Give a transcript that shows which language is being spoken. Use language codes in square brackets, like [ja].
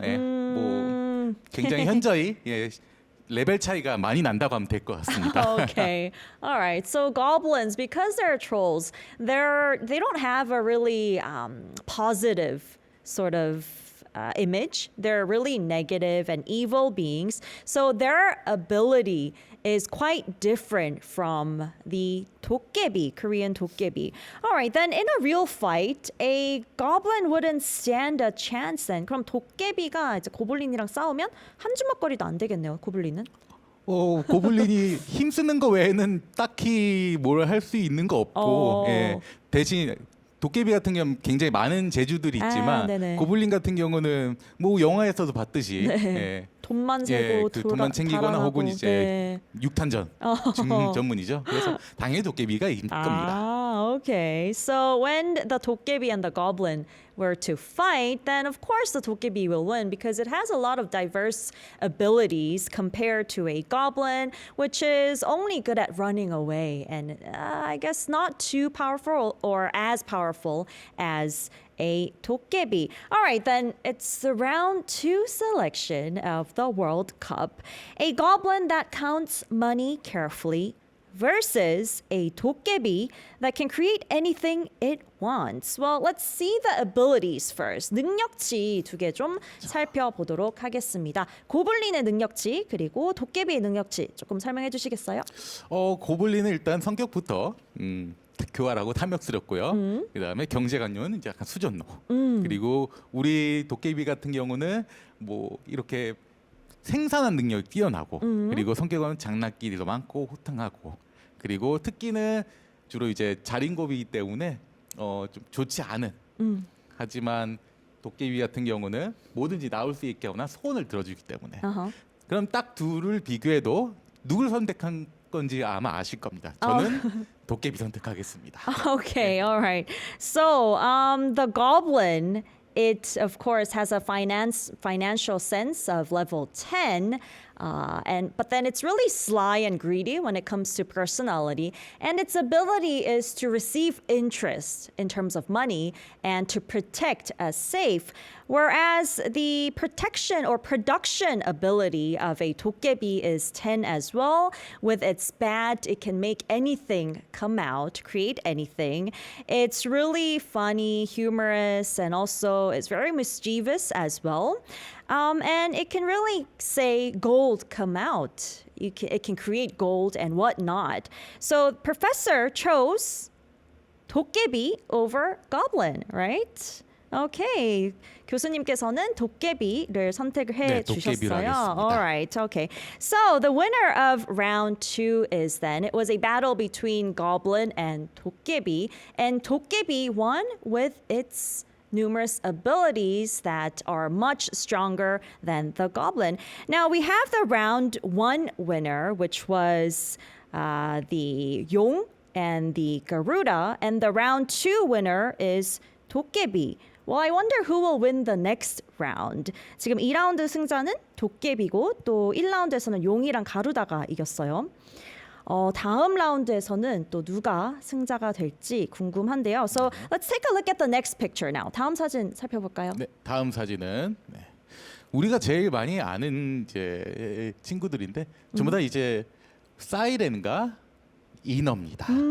[ko] 예, 뭐 굉장히 현저히 예, 레벨 차이가 많이 난다고 하면 될 것 같습니다. [en] Okay. All right. So goblins, because they're trolls, they don't have a really positive sort of image. They're really negative and evil beings. So their ability is quite different from the 도깨비, Korean 도깨비. All right, then in a real fight, a goblin wouldn't stand a chance then. [ko] 그럼 도깨비가 이제 고블린이랑 싸우면 한 주먹거리도 안 되겠네요, 고블린은? 고블린이 힘쓰는 거 외에는 딱히 뭘 할 수 있는 거 없고, 예, 대신 도깨비 같은 경우는 굉장히 많은 재주들이 있지만 네네. 고블린 같은 경우는 뭐 영화에서도 봤듯이 네. 예, 돈만 예, 세고 그 돈만 챙기거나 달아나고, 혹은 이제 네. 육탄전 전문이죠. 그래서 당연히 도깨비가 이길 겁니다. [en] Ah, okay. So when the 도깨비 and the goblin were to fight, then of course the 도깨비 will win because it has a lot of diverse abilities compared to a goblin, which is only good at running away and I guess not too powerful or as powerful as a 도깨비. All right, then it's the round 2 selection of the World Cup. A goblin that counts money carefully versus a 도깨비 that can create anything it wants. Well, let's see the abilities first. [ko] 능력치 두 개 좀 살펴보도록 하겠습니다. 고블린의 능력치 그리고 도깨비의 능력치 조금 설명해 주시겠어요? 고블린은 일단 성격부터 교활하고 탐욕스럽고요. 그다음에 경제관념은 이제 약간 수전노. 그리고 우리 도깨비 같은 경우는 뭐 이렇게 생산한 능력이 뛰어나고 그리고 성격은 장난기도 많고 호탕하고 그리고 특기는 주로 이제 자린고비이기 때문에 좀 좋지 않은 하지만 도깨비 같은 경우는 뭐든지 나올 수 있게 하거나 소원을 들어주기 때문에 그럼 딱 둘을 비교해도 누굴 선택한 건지 아마 아실 겁니다. 저는 도깨비 선택하겠습니다. [en] Okay, all right. So, the goblin, it of course has a financial sense of level 10. But then it's really sly and greedy when it comes to personality, and its ability is to receive interest in terms of money and to protect as safe. Whereas the protection or production ability of a 도깨비 is 10 as well. With its bat, it can make anything come out, create anything. It's really funny, humorous, and also it's very mischievous as well. And it can really say gold come out. It can create gold and whatnot. So Professor chose 도깨비 over goblin, right? Okay. [ko] 교수님께서는 도깨비를 선택을 해 도깨비로 주셨어요. 하겠습니다. [en] All right. Okay. So the winner of round 2 is then it was a battle between goblin and 도깨비, and 도깨비 won with its numerous abilities that are much stronger than the goblin. Now we have the round 1 winner, which was the 용 and the Garuda. And the round 2 winner is 도깨비. Well, I wonder who will win the next round. [ko] 지금 2라운드 승자는 도깨비고 또 1라운드에서는 용이랑 가루다가 이겼어요. 다음 라운드에서는 또 누가 승자가 될지 궁금한데요. [en] So let's take a look at the next picture now. [ko] 다음 사진 살펴볼까요? 네, 다음 사진은 우리가 제일 많이 아는 이제 친구들인데 전부 다 이제 사이렌과 이너입니다.